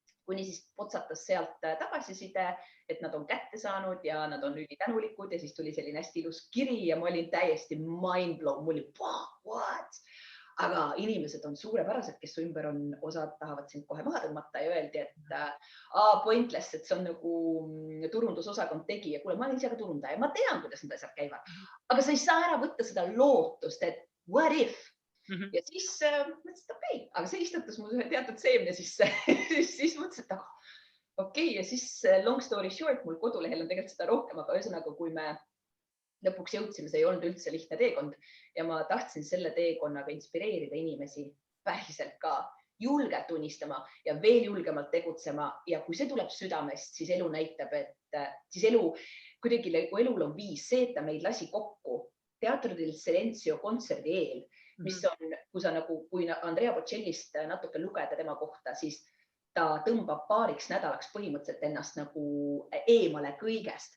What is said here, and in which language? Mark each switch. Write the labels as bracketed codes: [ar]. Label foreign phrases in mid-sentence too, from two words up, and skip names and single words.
[et] kuni siis potsatas sealt tagasiside, et nad on kätte saanud ja nad on ülitänulikud ja siis tuli selline hästi ilus kiri ja ma olin täiesti [en] mind blown, [et] mul oli what? Aga inimesed on suurepärased, kes su ümber on, osad tahavad sind kohe maha tõmmata ja öeldi, et pointless, et see on nagu turundusosakond tegi ja kuule, ma olen ise ka turundaja, ma tean, kuidas need asjad käivad, aga sa ei saa ära võtta seda lootust, et [en] what if? [et] Ja siis mõtlesin, et okei, aga see istutas mu ühe teatud seemne sisse. siis mõtlesin, et okei, ja siis [en] long story short, [et] mul kodulehel on tegelikult seda rohkem, aga ühesõnaga, kui me lõpuks jõudsime, see ei olnud üldse lihtne teekond ja ma tahtsin selle teekonnaga inspireerida inimesi päriselt ka julgelt unistama ja veel julgemalt tegutsema ja kui see tuleb südamest, siis elu näitab, et siis elu, kuidagi kui elul on viis, see, et ta meid lasi kokku Teatro del Silenzio kontserdi eel, mis on, kui Andrea Bocellist natuke lugeda tema kohta, siis ta tõmbab paariks nädalaks põhimõtteliselt ennast nagu eemale kõigest.